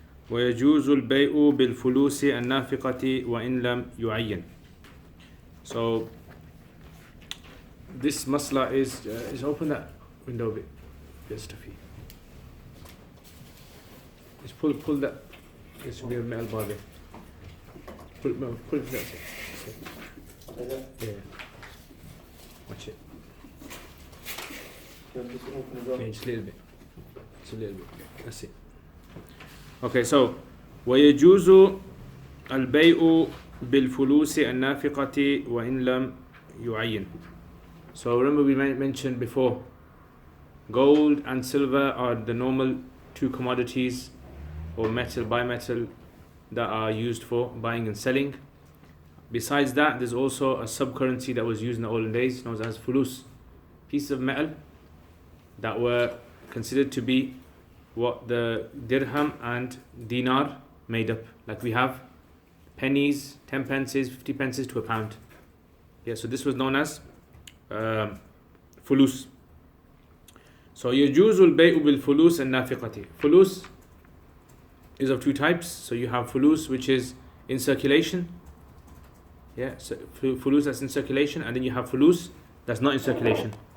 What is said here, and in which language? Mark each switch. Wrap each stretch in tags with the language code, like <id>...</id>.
<ar>ويجوز البيع بالفلوس النافقة وإن لم يعين.</ar> <en>So this masla is open that window a bit. Get stuffy. Just pull that. There should be a metal bar there. Pull it. That's it. Yeah. Watch it. Yeah, just a little bit. Just a little bit. That's it. Okay, so</en> <ar>ويجوز البيع بالفلوس النافقة وإن لم يعين.</ar> <en>So remember we mentioned before, gold and silver are the normal two commodities or bimetal that are used for buying and selling. Besides that, there's also a sub-currency that was used in the olden days known as fulus, pieces of metal that were considered to be what the dirham and dinar made up. Like we have pennies, 10 pences, 50 pences to a pound. Yeah, so this was known as fulus.</en> <ar>So يجوز البيع بالفلوس النافقة.</ar> <en>Fulus is of two types. So you have fulus which is in circulation. Yeah, so fulus that's in circulation, and then you have fulus that's not in circulation.</en>